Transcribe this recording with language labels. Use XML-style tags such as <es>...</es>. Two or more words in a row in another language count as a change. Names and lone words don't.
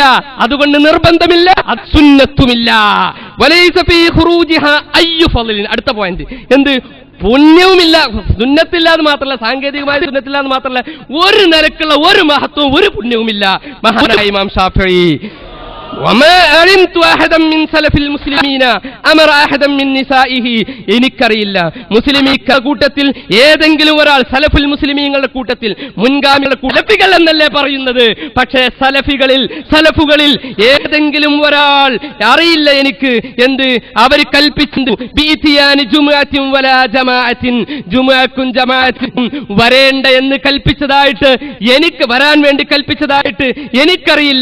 <ml>അതുകൊണ്ട് നിർബന്ധമില്ല, സുന്നത്തുമില്ല.</ml> <ar>وليس في خروجها أي فضل.</ar> <ml>അടുത്ത പോയിന്റ് എന്ത്? പുണ്യവുമില്ല, സുന്നത്തില്ലാന്ന് മാത്രമല്ല, സാങ്കേതികമായ സുന്നത്തില്ലാന്ന് മാത്രമല്ല, ഒരു നിലക്കുള്ള ഒരു മഹത്വവും ഒരു പുണ്യവുമില്ല. മഹാനായ ഇമാം ശാഫിഈ</ml> <ar>وما علمت احدا من سلف المسلمين امر احدا من نسائه,</ar> <ml>എനിക്കറിയില്ല മുസ്ലിമീക്ക കൂട്ടത്തിൽ ഏതെങ്കിലും ഒരാൾ, സലഫുൽ മുസ്ലിമീങ്ങളുടെ കൂട്ടത്തിൽ, മുൻഗാമികളുടെ സലഫികൾ എന്നല്ലേ പറയുന്നത്, പക്ഷേ സലഫുകളിൽ ഏതെങ്കിലും ഒരാൾ അറിയില്ല എനിക്ക് എന്ത് അവർ കൽപ്പിച്ചു</ml> <ar>بإتيان جمعة ولا جماعة,</ar> <ml>ജുമുഅക്കും ജമാഅത്തിനും വരേണ്ട എന്ന് കൽപ്പിച്ചതായിട്ട്, എനിക്ക് വരാൻ വേണ്ടി കൽപ്പിച്ചതായിട്ട് എനിക്കറിയില്ല.</ml>